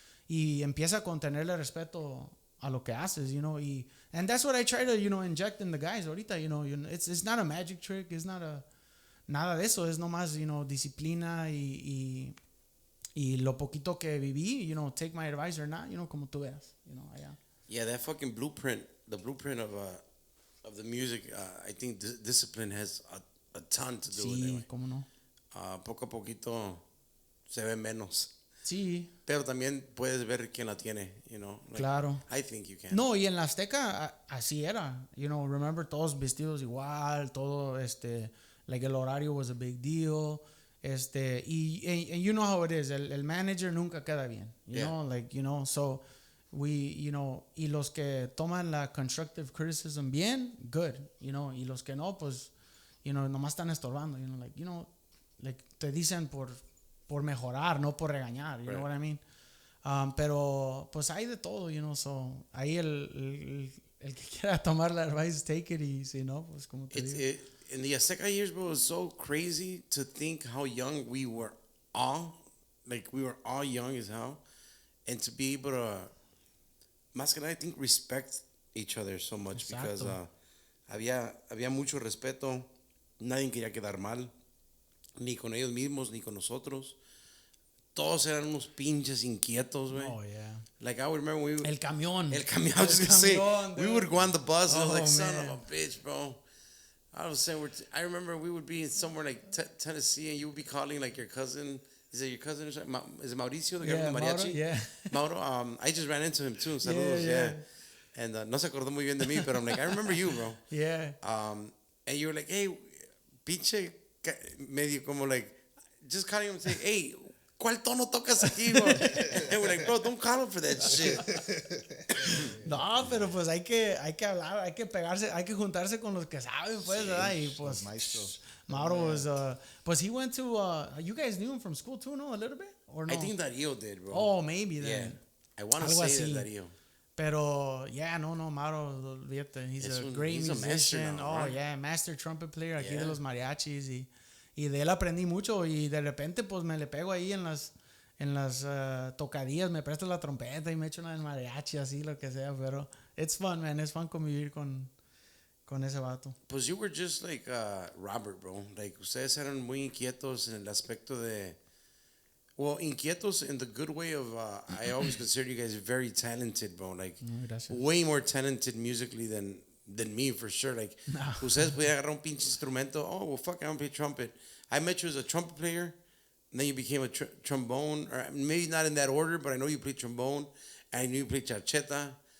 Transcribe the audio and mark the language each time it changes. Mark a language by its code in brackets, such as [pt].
[es] Y empieza con tenerle respeto a lo que haces, [en] and that's what I try to, inject in the guys [es] ahorita, [en] it's not a magic trick, [es] it's not nada de eso, es nomás, disciplina y lo poquito que viví, [en] take my advice or not, [es] como tú veas, allá. [en] Yeah, that fucking blueprint, the blueprint of the music, I think discipline has a ton to do with it. [es] Sí, cómo no. Poco a poquito se ve menos. Sí. Pero también puedes ver quién la tiene, Like, claro. [en] I think you can. [es] No, y en la Azteca así era. Remember, todos vestidos igual, todo, like el horario [en] was a big deal. [es] Y [en] you know how it is, [es] el manager nunca queda bien, you know, like, so we, y los que toman la constructive criticism bien, good, y los que no, pues, nomás están estorbando, like, te dicen por mejorar, no por regañar, [en] you know what I mean? [es] Pero, pues, hay de todo, so, ahí el que quiera tomar la advice, [en] take it, [es] y si no, pues, como te digo. [en] In the Azteca years, bro, it was so crazy to think how young we were all. like we were all young as hell, and to be able to, [es] más que nada, [en] I think respect each other so much. [es] Exacto. [en] Because [es] había mucho respeto, nadie quería quedar mal, ni con ellos mismos, ni con nosotros. Todos eran unos pinches inquietos, güey. [en] Oh, yeah. Like, I would remember [es] El camión. [en] I was going to say, we would go on the bus, and I was like, son of a bitch, bro. I was saying, I remember we would be in somewhere like Tennessee, and you would be calling, like, your cousin. Is it your cousin? Is it Mauricio, the guy from the mariachi? Mauro, yeah. Mauro, I just ran into him, too. [es] Saludos, yeah. [en] And [es] no se acordó muy bien de mí, [en] but I'm like, I remember you, bro. Yeah. And you were like, hey, pinche, medio como like, just calling him and saying, hey, [es] ¿cuál tono tocas aquí, [en] bro? And we're like, bro, don't call him for that shit. [es] No, pero pues hay que hablar, hay que pegarse, hay que juntarse con los que saben, pues, ¿verdad? Y pues, [en] Mauro was, pues he went to, you guys knew him from school too, no? A little bit? Or no? I think Darío did, bro. Oh, maybe then. Yeah. I want to say that Darío. [es] Pero, [en] yeah, [es] no, Mauro, olvídate. [en] He's a great musician. Now, right? Yeah, master trumpet player [es] aquí de los mariachis. Y de él aprendí mucho. Y de repente, pues, me le pego ahí en las tocadillas. Me presto la trompeta y me echo una del mariachi, así, lo que sea. Pero, [en] it's fun, man. It's fun [es] convivir con ese vato. [en] Pues, you were just like Robert, bro. Like, [es] ustedes eran muy inquietos en el aspecto de... [en] Well, inquietos in the good way of, I always consider you guys very talented, bro. Like, way more talented musically than me, for sure. Like, [es] ustedes podían agarrar un pinche instrumento. [en] Oh, well, fuck, I don't play trumpet. I met you as a trumpet player, and then you became a trombone, or maybe not in that order, but I know you played trombone, and I knew you played charcheta.